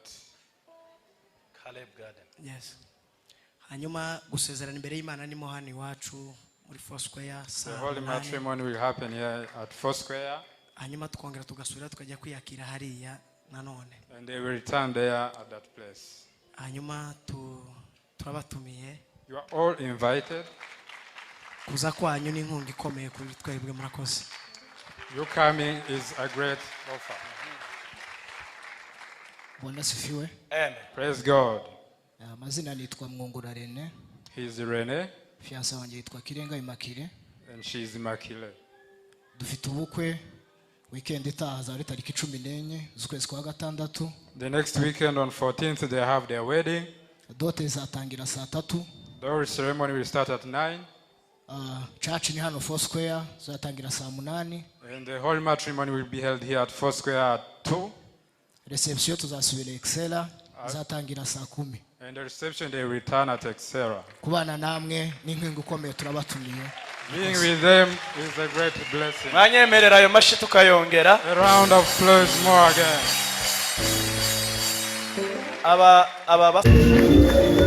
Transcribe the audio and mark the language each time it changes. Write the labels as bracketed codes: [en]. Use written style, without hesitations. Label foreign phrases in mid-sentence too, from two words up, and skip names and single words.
[en] Caleb Garden. Yes. [rw] Hanyuma gusezerana imbere y'Imana ni mohani wacu muri Foursquare. [en] the holy matrimony will happen here at Foursquare. [rw] Hanyuma tukongera tugasubira tukajya kwiyakira hariya nanone. [en] And they will return there at that place. [rw] Hanyuma turabatumiye. [en] You are all invited. [rw] Kuza kwanyu ni inkunga ikomeye kuri twebwe murakoze. [en] Your coming is a great offer. [sw] Bwana sifiwe. [en] Amen. Praise God. [rw] Amazina nitwa Mwungura RENE. [en] He is RENE. [rw] Fiancé wanjye yitwa Kirenga Immaculée. [en] And she is Immaculée. [rw] Dufite ubukwe weekend itaha za tariki 14 z'ukwezi kwa gatandatu. [en] The next weekend on 14th they have their wedding. [rw] Dote zatangira saa 3. [en] The ceremony will start at 9. [rw] Church ni hano Foursquare zatangira saa 8. [en] And the holy matrimony will be held here at Foursquare at 2. [rw] Reception tuzasubira Excella zatangira saa 10. [en] And the reception they return at Excella. [rw] Kubana namwe ni inkunga ikomeye turabatumiye. [en] Being with them is a great blessing. [rw] Mwanyemerera ayo mashi tukayongera. [en] A round of applause more again. [rw] Aba